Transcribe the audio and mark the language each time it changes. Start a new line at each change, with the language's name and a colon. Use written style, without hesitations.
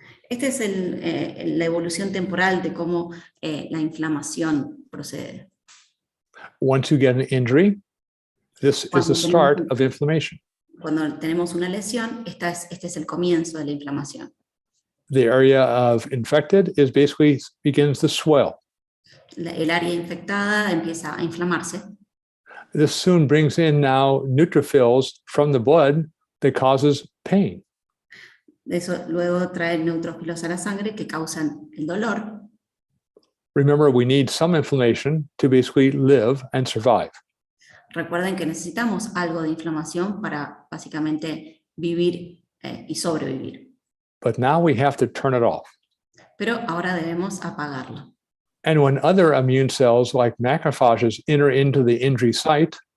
Spanish: Esta es la evolución temporal de cómo la inflamación procede.
English: Once you get an injury, this is the start of inflammation.
Spanish: Cuando tenemos una lesión, este es el comienzo de la inflamación.
English: The area of infected begins to swell.
Spanish: El área infectada empieza a inflamarse.
English: This soon brings in now neutrophils from the blood that causes pain.
Spanish: Eso luego trae neutrófilos a la sangre que causan el dolor.
English: Remember, we need some inflammation to basically live and survive.
Spanish: Recuerden que necesitamos algo de inflamación para básicamente vivir y sobrevivir.
English: But now we have to turn it off.
Spanish: Pero ahora debemos apagarlo.
English: And when other immune cells like macrophages enter into the injury site,